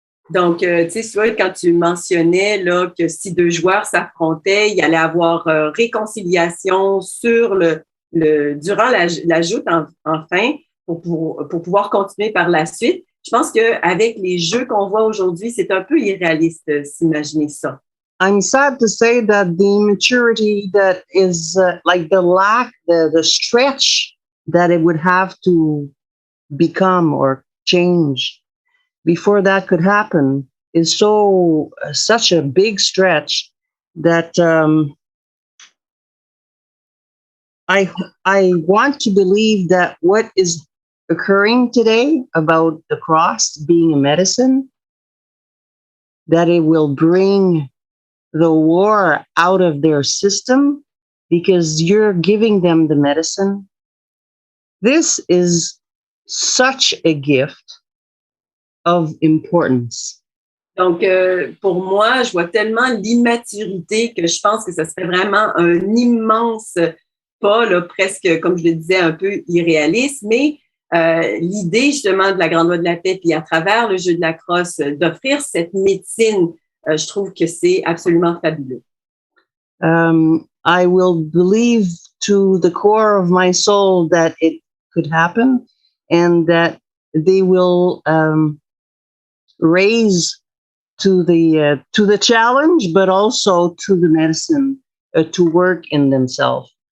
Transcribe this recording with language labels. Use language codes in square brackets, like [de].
[fr] Donc, tu sais, quand tu mentionnais là, que si deux joueurs s'affrontaient, il allait avoir réconciliation sur durant la joute, enfin, pour pouvoir continuer par la suite. Je pense qu'avec les jeux qu'on voit aujourd'hui, c'est un peu irréaliste s'imaginer ça. [en] I'm sad to say that the immaturity that is like the lack, the stretch that it would have to become or change before that could happen is such a big stretch that I want to believe that what is occurring today about the cross being a medicine, that it will bring the war out of their system because you're giving them the medicine. This is such a gift of importance. [fr] Donc, pour moi, je vois tellement l'immaturité que je pense que ce serait vraiment un immense pas, là, presque, comme je le disais, un peu irréaliste, mais l'idée justement de la Grande Loi de la Paix, puis à travers le jeu de la crosse, d'offrir cette médecine, je trouve que c'est absolument fabuleux. [en] I will believe to the core of my soul that it could happen and that they will raise to the challenge, but also to the medicine to work in themselves.